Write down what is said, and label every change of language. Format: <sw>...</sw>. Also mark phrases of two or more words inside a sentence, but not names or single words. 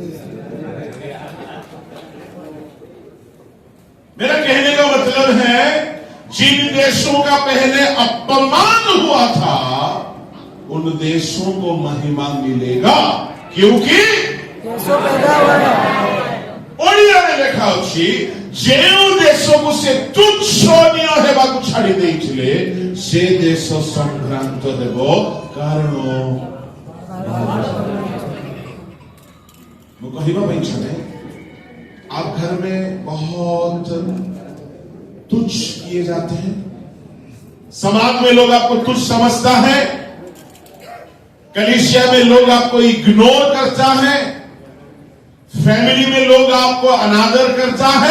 <hi>मेरा कहने का मतलब है, जिन देशों का पहले अपमान हुआ था उन देशों को महिमा मिलेगा, क्योंकि यीशु पैदा हुआ है। ओडिया ने</hi> <or>ଲେଖା ଅଛି, ଯେଉଁ ଦେଶକୁ ସେ ତୁଚ୍ଛନୀୟ ହେବାକୁ ଛାଡ଼ି ଦେଇଥିଲେ ସେ ଦେଶ ସମ୍ଭ୍ରାନ୍ତ ହେବ। କାରଣ ମୁଁ କହିବା ପାଇଁ ଚାହେଁ,</or> <hi>आप घर में बहुत तुच्छ किए जाते हैं, समाज में लोग आपको तुच्छ समझता है, कलीसिया में लोग आपको इग्नोर करता है, फैमिली में लोग आपको अनादर करता है।</hi>